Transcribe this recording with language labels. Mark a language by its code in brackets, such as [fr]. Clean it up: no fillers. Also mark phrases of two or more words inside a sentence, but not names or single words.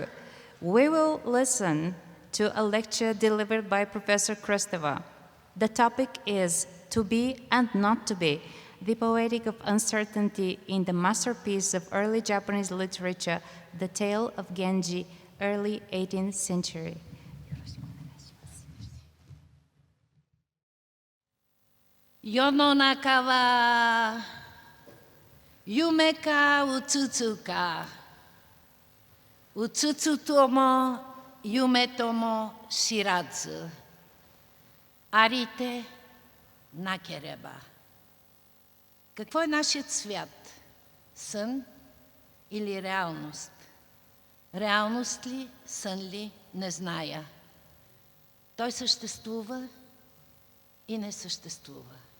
[en] We will listen to a lecture delivered by Professor Kristeva. The topic is To Be and Not to Be, the poetic of uncertainty in the masterpiece of early Japanese literature, The Tale of Genji, early 18th century. [ja] 世の中は夢かうつつか、うつつとも夢とも知らず、ありて на кереба. [bg] Какво е нашият свят? Сън или реалност? Реалност ли, сън ли, не зная. Той съществува и не съществува.